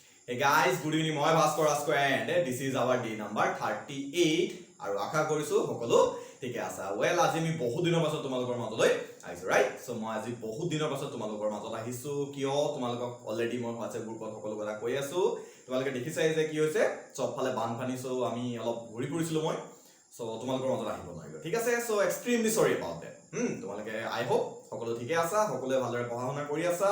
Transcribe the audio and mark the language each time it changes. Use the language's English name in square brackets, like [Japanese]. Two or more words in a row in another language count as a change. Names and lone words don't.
[English] Hey guys, good evening. [Assamese] মই ভাস্কৰ আস্কো [English] and this is our day number 38 [Assamese] আৰু আশা কৰিছো সকলো ঠিকে আছে। Well, আজি আমি বহুত দিনৰ পাছত তোমালোকৰ মাজলৈ আহিছো, [English] right? So [Assamese] মই আজি বহুত দিনৰ পাছত তোমালোকৰ মাজত আহিছো কিয় তোমালোকক অলৰেডি মই WhatsApp গ্ৰুপত সকলো কথা কৈ আছো। তোমালোকে দেখিছাই যে কি হৈছে চবফালে বানপানী, সো আমি অলপ ঘূৰি ফুৰিছিলো মই, সো তোমালোকৰ মাজত আহিব নোৱাৰিলো, ঠিক আছে। [English] So extremely sorry about that. [Assamese] তোমালোকে [English] I hope [Assamese] সকলো ঠিকে আছা, সকলোৱে ভালদৰে পঢ়া শুনা কৰি আছা।